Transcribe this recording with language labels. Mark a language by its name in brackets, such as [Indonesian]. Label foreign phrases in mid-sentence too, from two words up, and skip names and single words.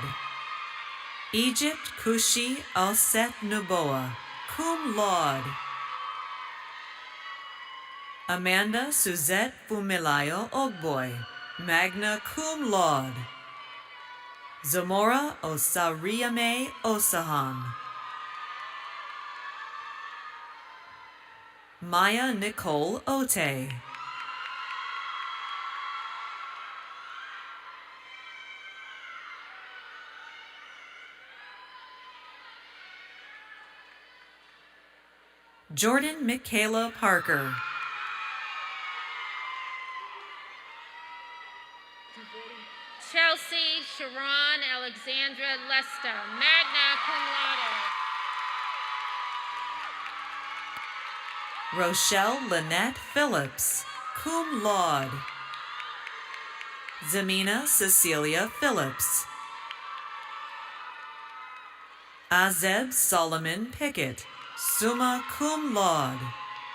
[English] Egypt Kushi Alset Nuboa, [Latin] cum laude. [English] Amanda Suzette Fumilayo Ogboy, [Latin] magna cum laude. [English] Zamora Osariame Osahan. Maya Nicole Ote. Jordan Michaela Parker. Chelsea Sharon Alexandra Lester, [Latin] magna cum laude. [English] Rochelle Lynette Phillips, [Latin] cum laude. [English] Zamina Cecilia Phillips. Azeb Solomon Pickett, [Latin] summa cum laude.